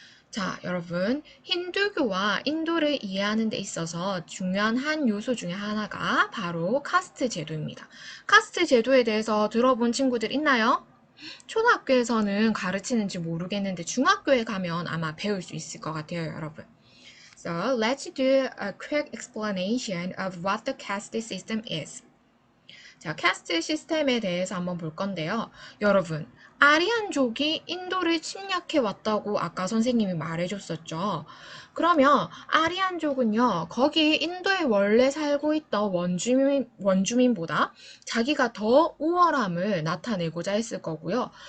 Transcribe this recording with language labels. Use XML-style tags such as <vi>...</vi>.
<ko>자, 여러분, 힌두교와 인도를 이해하는 데 있어서 중요한 한 요소 중에 하나가 바로 카스트 제도입니다. 카스트 제도에 대해서 들어본 친구들 있나요? 초등학교에서는 가르치는지 모르겠는데 중학교에 가면 아마 배울 수 있을 것 같아요, 여러분.</ko> <en>So, let's do a quick explanation of what the caste system is.</en> <ko>자, 캐스트 시스템에 대해서 한번 볼 건데요. 여러분, 아리안족이 인도를 침략해 왔다고 아까 선생님이 말해줬었죠. 그러면 아리안족은요, 거기 인도에 원래 살고 있던 원주민보다 자기가 더 우월함을 나타내고자 했을 거고요.</ko>